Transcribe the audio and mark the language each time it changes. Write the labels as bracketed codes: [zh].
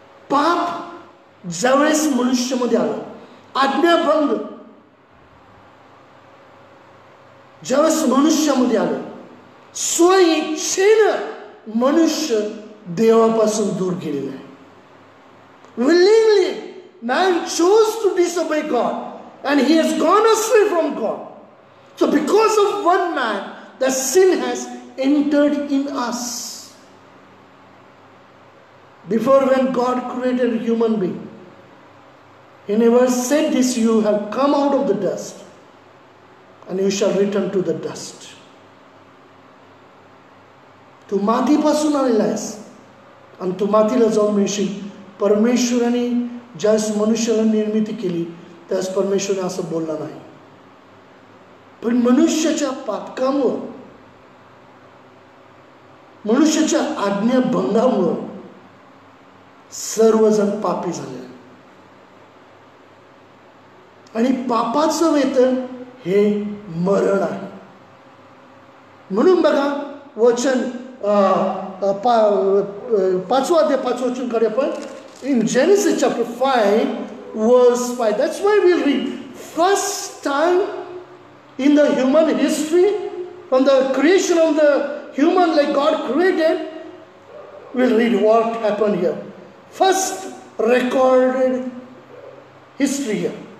[mr] पाप ज्यावेळेस मनुष्यामध्ये आलं, आज्ञाभंग ज्यावेळेस मनुष्यामध्ये आलं, स्वइच्छेनं मनुष्य देवापासून दूर गेलेला आहे. [en] Willingly, man chose to disobey God, and he has gone astray from God. So because of one man, the sin has entered in us. Before, when God created a human being, he never said this, you have come out of the dust and you shall return to the dust. [mr] तू मातीपासून आलेला आहेस आणि तू मातीला जाऊन मिळशील. परमेश्वराने ज्यावेळेस मनुष्याला निर्मिती केली त्यावेळेस परमेश्वराने असं बोलला नाही. पण मनुष्याच्या पातकामुळं, मनुष्याच्या आज्ञाभंगामुळं सर्वजण पापी झाले आणि पापाचं वेतन हे मरण आहे. म्हणून बघा वचन 5 अध्याय 5 वचनकडे आपण [en] in Genesis chapter 5 verse 5. That's why we'll read. First time in the human history, from the creation of the human like God created, we'll read what happened here. First recorded history here.